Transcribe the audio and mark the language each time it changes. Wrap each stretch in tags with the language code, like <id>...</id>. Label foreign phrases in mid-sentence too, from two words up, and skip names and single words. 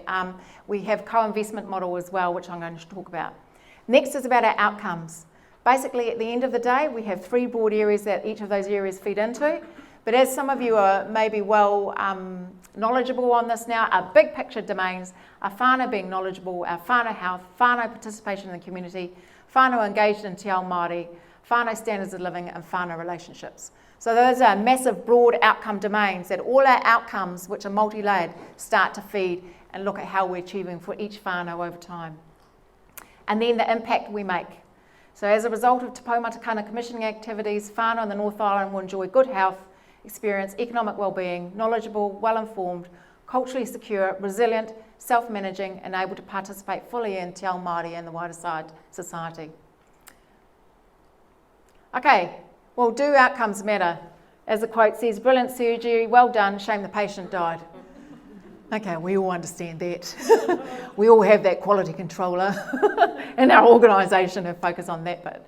<en>We have co-investment model as well, which I'm going to talk about. Next is about our outcomes. Basically, at the end of the day, we have 3 broad areas that each of those areas feed into. But as some of you are maybe well knowledgeable on this now, our big picture domains are whānau being knowledgeable, our whānau health, whānau participation in the community, whānau engaged in</en> <mi>te ao Māori,</mi> <en>whānau standards of living, and whānau relationships. So those are massive broad outcome domains that all our outcomes, which are multi-layered, start to feed and look at how we're achieving for each whānau over time. And then the impact we make. So as a result of Te Poumatakana commissioning activities, whānau in the North Island will enjoy good health, experience economic well-being, knowledgeable, well-informed, culturally secure, resilient, self-managing, and able to participate fully in</en> <mi>te ao Māori</mi> <en>and the wider society. Okay, well, do outcomes matter? As the quote says, brilliant surgery, well done, shame the patient died. Okay, we all understand that. We all have that quality controller in our organisation and focus on that bit.</en>